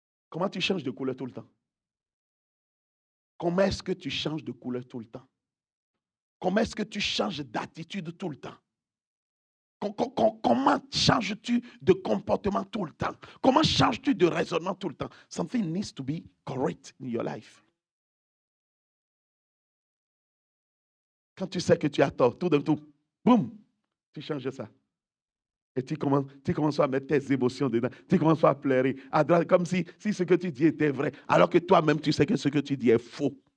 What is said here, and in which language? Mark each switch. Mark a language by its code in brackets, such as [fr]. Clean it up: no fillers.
[fr] Comment tu changes de couleur tout le temps? Comment est-ce que tu changes de couleur tout le temps? Comment est-ce que tu changes d'attitude tout le temps? Comment changes-tu de comportement tout le temps? Comment changes-tu de raisonnement tout le temps? [en] Something needs to be correct in your life. [fr] Quand tu sais que tu as tort, tout d'un coup, boum, tu changes ça. Et tu commences à mettre tes émotions dedans. Tu commences à pleurer, comme si ce que tu dis était vrai, alors que toi-même, tu sais que ce que tu dis est faux.